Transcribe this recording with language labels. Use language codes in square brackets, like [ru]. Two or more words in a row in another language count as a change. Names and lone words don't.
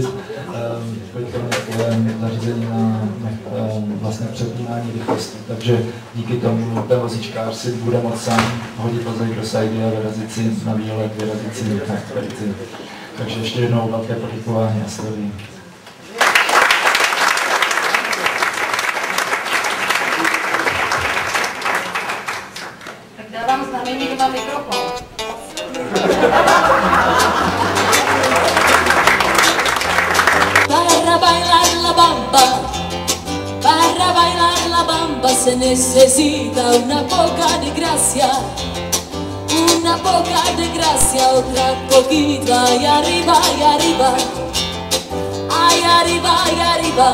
[cs] Kliktronik je zařízení na vlastně přepínání rychlosti, takže díky tomu ten vozíčkář si bude moct sám hodit vozík do sajdy a vyrazit si na výlet, vyrazit si na expedici. Takže ještě jednou velké poděkování Astorii. Dávám znamení, že mám mikrofon. [es] Para bailar la bamba se necesita una poca de gracia, otra poquita y arriba, ay arriba.